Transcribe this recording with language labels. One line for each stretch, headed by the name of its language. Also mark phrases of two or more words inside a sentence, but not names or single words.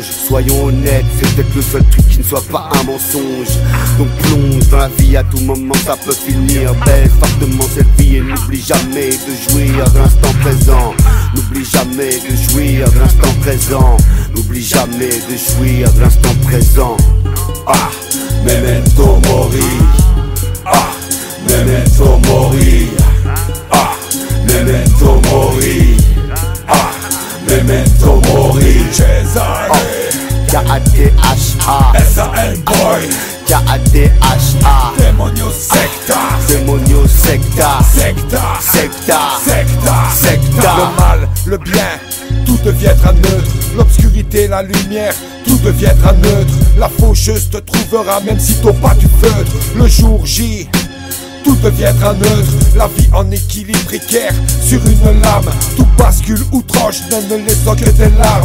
French: Soyons honnêtes, c'est peut-être le seul truc qui ne soit pas un mensonge. Donc plonge dans la vie, à tout moment ça peut finir. Baisse fortement cette vie et n'oublie jamais de jouir de l'instant présent. N'oublie jamais de jouir de l'instant présent. N'oublie jamais de jouir de l'instant présent.
Latin: Ah, memento mori. Ah, memento mori. Ah, memento mori. Ah, memento mori. Cesare. K-A-T-H-A S-A-N boy. K-A-T-H-A
Spanish: Demonio secta. Demonio secta. Secta. Secta. Secta. Secta.
French: Le mal, le bien, tout deviendra neutre. L'obscurité, la lumière, tout deviendra neutre. La faucheuse te trouvera même si t'as pas du feutre. Le jour J, tout deviendra neutre. La vie en équilibre précaire sur une lame. Tout bascule ou tranche, ne laissant que des larmes.